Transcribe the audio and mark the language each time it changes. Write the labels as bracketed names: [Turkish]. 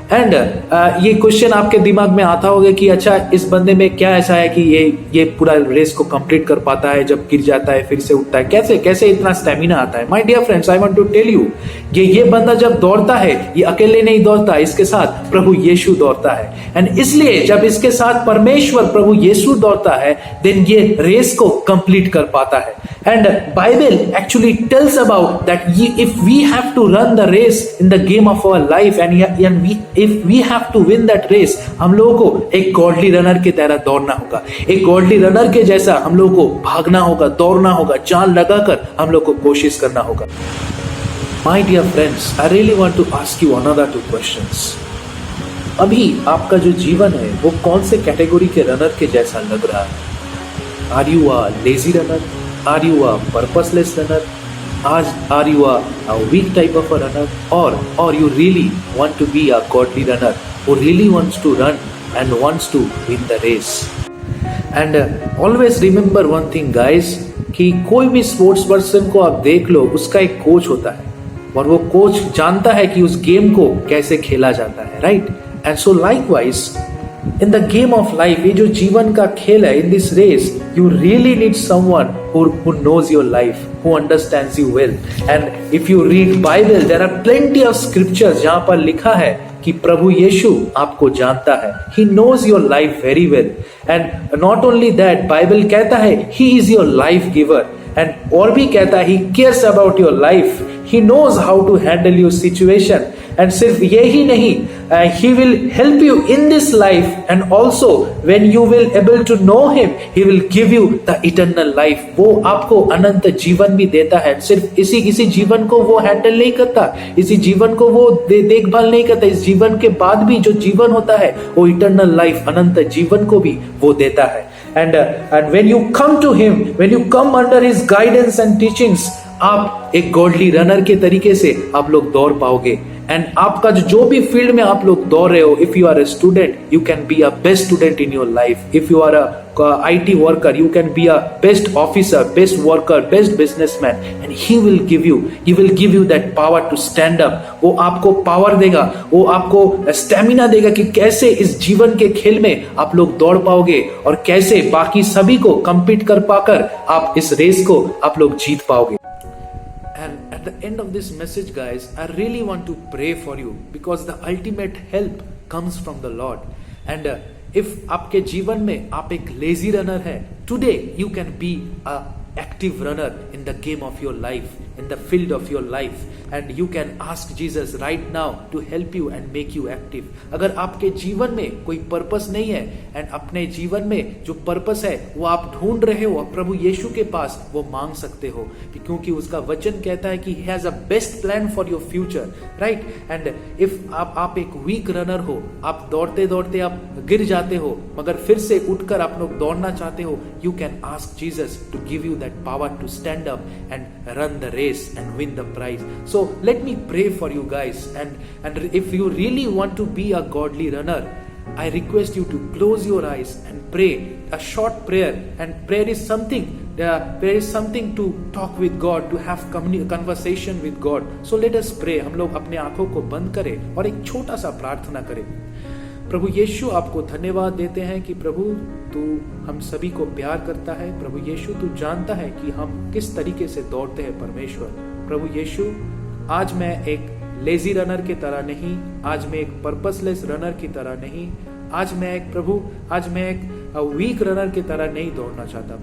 [Hindi] And ये question आपके दिमाग में आता होगा कि अच्छा, इस बंदे में क्या ऐसा है कि ये पूरा रेस को कंप्लीट कर पाता है, जब गिर जाता है फिर से उठता है, कैसे इतना स्टेमिना आता है। [English] my dear friends, I want to tell you, [Hindi] ये बंदा जब दौड़ता है, ये अकेले नहीं दौड़ता, इसके साथ प्रभु यीशु दौड़ता है। एंड इसलिए जब इसके साथ परमेश्वर प्रभु यीशु दौड़ता है, देन ये रेस को कंप्लीट कर पाता है। [English] and Bible actually tells about that if we have to run the race in the game of our life and if we have to win that race, [Hindi] हम लोगों को एक गॉडली रनर की तरह दौड़ना होगा। एक गॉडली रनर के जैसा हम लोगों को भागना होगा, दौड़ना होगा, जान लगाकर हम लोग को कोशिश करना होगा। [English] My dear friends, I really want to ask you another 2 questions. [Hindi] अभी आपका जो जीवन है वो कौन से कैटेगरी के रनर के जैसा लग रहा है? [English] Are you a lazy runner? Are you a purposeless runner? Are you a weak type of a runner, or you really want to be a godly runner who really wants to run and wants to win the race? And always remember one thing guys, [Hindi] कि कोई भी sports person को आप देख लो, उसका एक coach होता है और वो कोच जानता है कि उस गेम को कैसे खेला जाता है, right? [English] and so likewise in the game of life, [Hindi] ये जो जीवन का खेल है, [English] in this race you really need someone who knows your life, who understands you well. And if you read Bible, there are plenty of scriptures [Hindi] जहाँ पर लिखा है कि प्रभु यीशु आपको जानता है, [English] he knows your life very well. And not only that, Bible [Hindi] कहता है [English] he is your life giver. And [Hindi] और भी कहता है [English] he cares about your life, he knows how to handle your situation. And [Hindi] सिर्फ यही नहीं, [English] he will help you in this life, and also when you will able to know him, he will give you the eternal life. [Hindi] वो आपको अनंत जीवन भी देता है। सिर्फ इसी जीवन को वो हैंडल नहीं करता, इसी जीवन को वो देखभाल नहीं करता, इस जीवन के बाद भी जो जीवन होता है वो [English] eternal life, [Hindi] अनंत जीवन को भी वो देता है। [English] And when you come to him, when you come under his guidance and teachings, [Hindi] आप एक गॉडली रनर के तरीके से आप लोग दौड़ पाओगे। [English] and [Hindi] आपका जो भी फील्ड में आप लोग दौड़ रहे हो, [English] If you are a student, you can be a best student in your life. If you are a IT worker, you can be a best officer, best worker, best businessman, and he will give you that power to stand up. [Hindi] वो आपको power देगा, वो आपको stamina देगा कि कैसे इस जीवन के खेल में आप लोग दौड़ पाओगे और कैसे बाकी सभी को compete कर पाकर आप इस रेस को आप लोग जीत पाओगे। [English] And at the end of this message, guys, I really want to pray for you because the ultimate help comes from the Lord. And if [Hindi] आपके जीवन में आप एक [English] lazy runner है, today you can be a active runner in the game of your life, in the field of your life, and you can ask Jesus right now to help you and make you active. [Hindi] अगर आपके जीवन में कोई purpose नहीं है and अपने जीवन में जो पर्पस है वो आप ढूंढ रहे हो, प्रभु यीशु के पास वो मांग सकते हो, क्योंकि उसका वचन कहता है कि [English] he has a best plan for your future, right? And if [Hindi] आप एक वीक रनर हो, आप दौड़ते दौड़ते आप गिर जाते हो, मगर फिर से उठकर आप लोग दौड़ना चाहते हो, [English] you can ask Jesus to give you that power to stand up and run the race and win the prize. So let me pray for you guys, and if you really want to be a godly runner, I request you to close your eyes and pray a short prayer. And prayer is something to talk with God, to have conversation with God. So let us pray. [Hindi] हम लोग अपने आंखों को बंद करें और एक छोटा सा प्रार्थना करें। प्रभु यीशु, आपको धन्यवाद देते हैं कि प्रभु तू हम सभी को प्यार करता है। प्रभु यीशु, तू जानता है कि हम किस तरीके से दौड़ते हैं। परमेश्वर प्रभु यीशु, आज मैं एक लेजी रनर की तरह नहीं, आज मैं एक पर्पसलेस रनर की तरह नहीं, आज मैं एक वीक रनर की तरह नहीं दौड़ना चाहता।